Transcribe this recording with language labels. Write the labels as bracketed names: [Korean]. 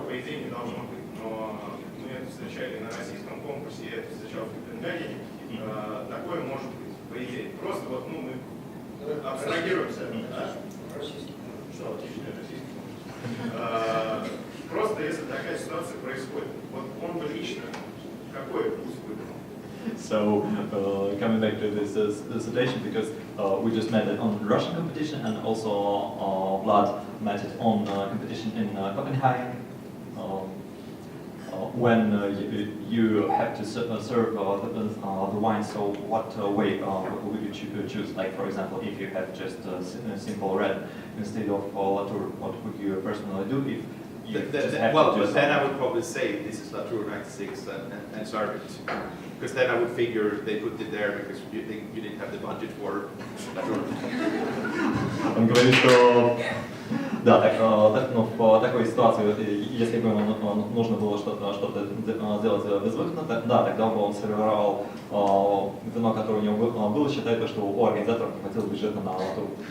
[Russian] По идее не должно быть, но мы это встречали на российском конкурсе, я это встречал в Копенгагене. Такое может быть, по идее. Просто вот, мы абстрагируемся. Что, отличный российский конкурс. Просто если такая ситуация происходит, вот он бы лично какой путь выбрал? [English] So, coming back to this situation, because we just met it on the Russian competition, and also Vlad met it on competition in Copenhagen. When you have to serve the wine, so what way would you choose? Like, for example, if you have just a simple red instead of Latour, what would you personally do if you just have to do then I would probably say this is Latour 96 and serve it. Because then I would figure they put it there because you didn't have the budget for Latour. [Russian] Он говорит, что да, в такой ситуации, если бы ему нужно было что-то сделать безвыходно, да, тогда бы он сервировал вино, которое у него было, считая, что у организаторов не хватило бюджета на Латур.